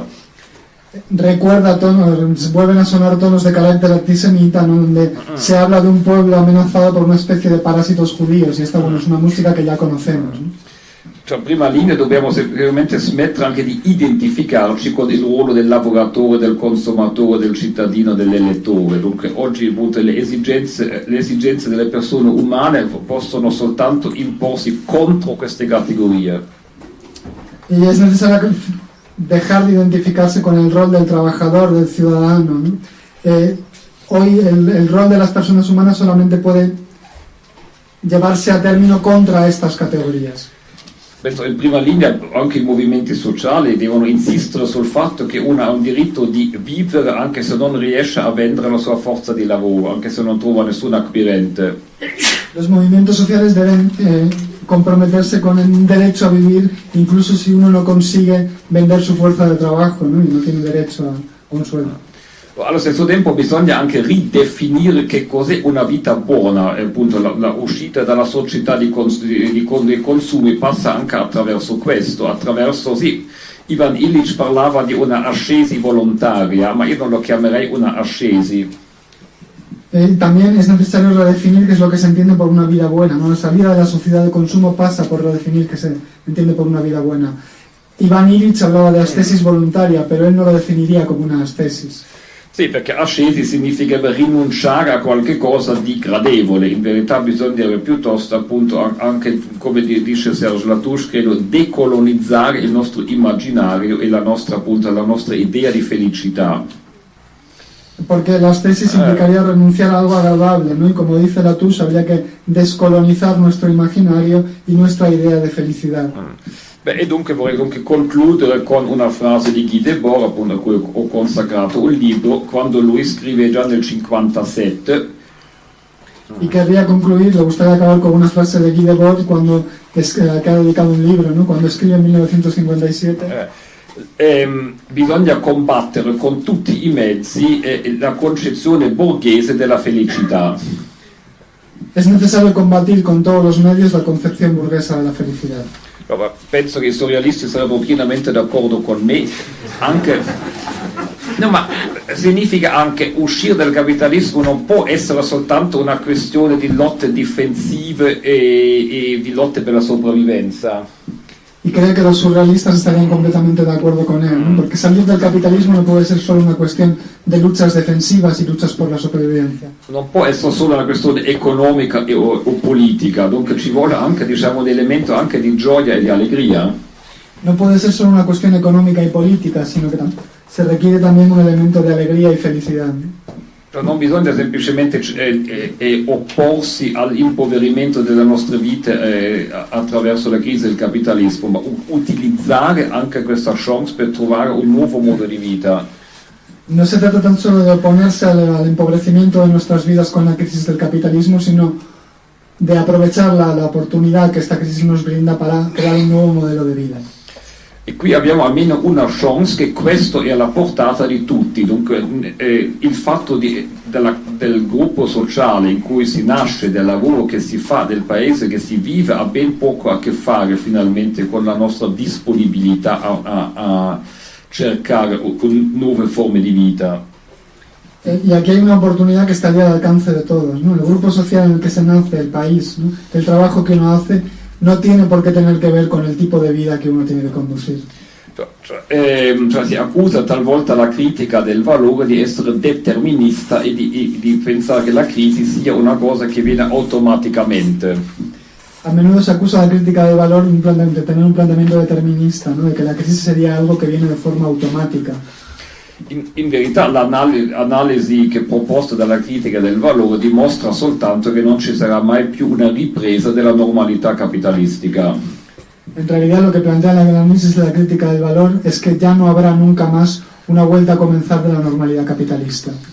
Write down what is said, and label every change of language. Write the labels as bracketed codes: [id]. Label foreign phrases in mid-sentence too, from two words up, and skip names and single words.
[es] Recuerda tonos, vuelven a sonar tonos de carácter antisemita, ¿no? Donde se habla de un pueblo amenazado por una especie de parásitos judíos, y esta, bueno, es una música [it] che già [es] conoscemos, ¿no? [it] Cioè, prima linea dobbiamo sicuramente smettere anche di identificarci con il ruolo del lavoratore, del consumatore, del cittadino, dell'elettore. Dunque oggi le esigenze delle persone umane possono soltanto imporsi contro queste categorie. [es] Y es necesario dejar de identificarse con el rol del trabajador, del ciudadano, ¿no? Hoy el rol de las personas humanas solamente puede llevarse a término contra estas categorías. [it] In prima linea anche i movimenti sociali devono insistere sul fatto che uno ha un diritto di vivere anche se non riesce a vendere la sua forza di lavoro, anche se non trova nessun acquirente. [es] Los movimientos sociales deben comprometerse con el derecho a vivir, incluso si uno no consigue vender su fuerza de trabajo, ¿no? Y no tiene derecho a un sueldo. [it] Allo stesso tempo bisogna anche ridefinire che cos'è una vita buona, appunto la uscita dalla società dei consumi passa anche attraverso questo, attraverso, sì, Ivan Illich parlava di una ascesi volontaria, ma io non lo chiamerei una ascesi. [es] También es necesario redefinir qué es lo que se entiende por una vida buena, ¿no? La salida de la sociedad de consumo pasa por redefinir qué se entiende por una vida buena. Ivan Illich hablaba de ascesis voluntaria, pero él no lo definiría como una ascesis. [it] Sì, perché ascesi significa rinunciare a qualche cosa di gradevole, in verità bisogna piuttosto, appunto, anche come dice Serge Latouche, credo, decolonizzare il nostro immaginario e la nostra idea di felicità. [es] Porque la ascesis implicaría renunciar a algo agradable, ¿no? Y como dice Latouche, habría que descolonizar nuestro imaginario y nuestra idea de felicidad. [it] E dunque vorrei anche concludere con una frase di Guy Debord, appunto, a cui ho consacrato un libro, quando lui scrive già nel 1957. [es] Y querría concluir, le gustaría acabar con una frase de Guy Debord cuando que ha dedicado un libro, ¿no? Cuando escribe en 1957. [it] Bisogna combattere con tutti i mezzi la concezione borghese della felicità. [es] Es necesario combatir con todos los medios la concepción burguesa de la felicidad. [it] Penso che i surrealisti sarebbero pienamente d'accordo con me, anche, no, ma significa anche uscire dal capitalismo non può essere soltanto una questione di lotte difensive e di lotte per la sopravvivenza. [es] Y creo que los surrealistas estarían completamente de acuerdo con él, ¿no? Porque salir del capitalismo no puede ser solo una cuestión de luchas defensivas y luchas por la supervivencia. [it] Non può essere solo una questione economica o politica, dunque ci vuole anche, diciamo, un elemento anche di gioia e di allegria. [es] No puede ser solo una cuestión económica y política, sino que se requiere también un elemento de alegría y felicidad. [it] Non bisogna semplicemente opporsi all'impoverimento delle nostre vite attraverso la crisi del capitalismo, ma utilizzare anche questa chance per trovare un nuovo modo di vita. [es] No se trata tan solo de oponerse al empobrecimiento de nuestras vidas con la crisis del capitalismo, sino de aprovechar la oportunidad que esta crisis nos brinda para crear un nuevo modelo de vida. [it] E qui abbiamo almeno una chance che questo è alla portata di tutti, dunque il fatto del gruppo sociale in cui si nasce, del lavoro che si fa, del paese che si vive, ha ben poco a che fare finalmente con la nostra disponibilità a cercare nuove forme di vita. [es] Y aquí hay una oportunidad que estaría al alcance de todos, ¿no? El grupo social en el que se nace, el país, ¿no? El trabajo que uno hace no tiene por qué tener que ver con el tipo de vida que uno tiene que conducir. [it] Cioè si accusa talvolta la critica del valore di essere determinista e di pensare che la crisi sia una cosa che viene automaticamente. [es] A menudo se acusa la crítica del valor de tener un planteamiento determinista, ¿no? De que la crisis sería algo que viene de forma automática. [it] In verità l'analisi che è proposta dalla critica del valore dimostra soltanto che non ci sarà mai più una ripresa della normalità capitalistica. [es] En realidad lo que plantea la análisis de la crítica del valor es que ya no habrá nunca más una vuelta a comenzar de la normalidad capitalista.